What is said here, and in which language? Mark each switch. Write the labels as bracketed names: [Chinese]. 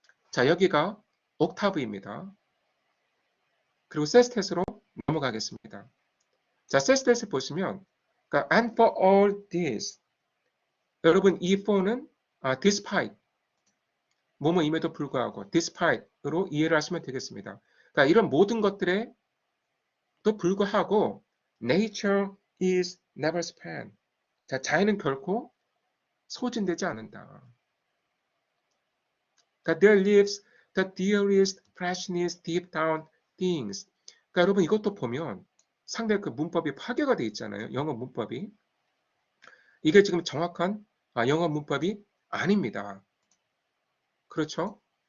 [Korean] 자, 여기가 옥타브입니다. 그리고 세스텟으로 넘어가겠습니다. 자, 세스텟을 보시면 그러니까 [English] and for all this [Korean] 여러분 이 for는 despite 뭐뭐임에도 불구하고 despite으로 이해를 하시면 되겠습니다. 그러니까 이런 모든 것들에 또 불구하고 [English] nature is never spent. [Korean] 자, 자연은 결코 소진되지 않는다. [English] 그러니까 there lives the dearest freshness deep down things. [Korean] 그러니까 여러분 이것도 보면 상당히 그 문법이 파괴가 돼 있잖아요. 영어 문법이. 이게 지금 정확한 영어 문법이 아닙니다. 그렇죠?